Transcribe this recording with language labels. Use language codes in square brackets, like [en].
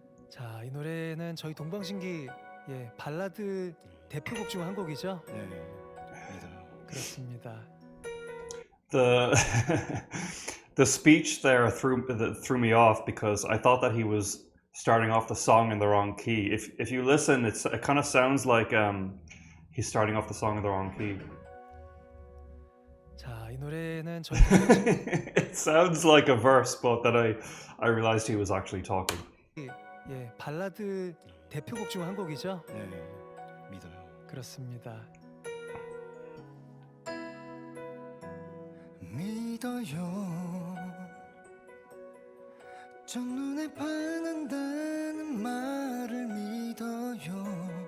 [ko] 자, 이 노래는 저희 동방신기 발라드 대표곡 중 한 곡이죠. 네, 믿어요. 그렇습니다. [en] The the speech there threw me off because I thought that he was starting off the song in the wrong key. If you listen, it kind of sounds like he's starting off the song in the wrong key. [ko] 자, 이 노래는 저희 동방신기 [en] It sounds like a verse, but then I realized he was actually talking. [ko] 발라드 대표곡 중 한 곡이죠. 네, 믿어요. 그렇습니다. 믿어요 첫눈에 반한다는 말을 믿어요